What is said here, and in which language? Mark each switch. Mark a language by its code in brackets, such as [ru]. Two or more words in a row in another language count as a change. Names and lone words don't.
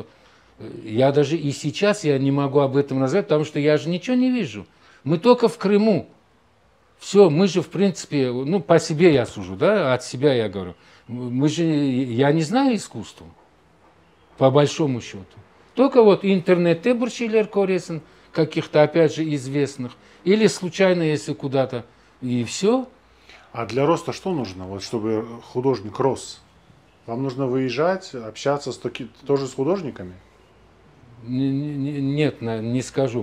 [ru] Я даже и сейчас я не могу об этом рассказать, потому что я же ничего не вижу. Мы только в Крыму. Все, мы же, в принципе, ну, по себе я сужу, да, от себя я говорю. Мы же, я не знаю искусства, по большому счету. [kk] Только вот интернетте бір şeyler көресің, [ru] каких-то, опять же, известных. Или случайно, если куда-то. И все. А для роста что нужно, вот чтобы художник рос? Вам нужно выезжать, общаться тоже с художниками? Нет, не скажу.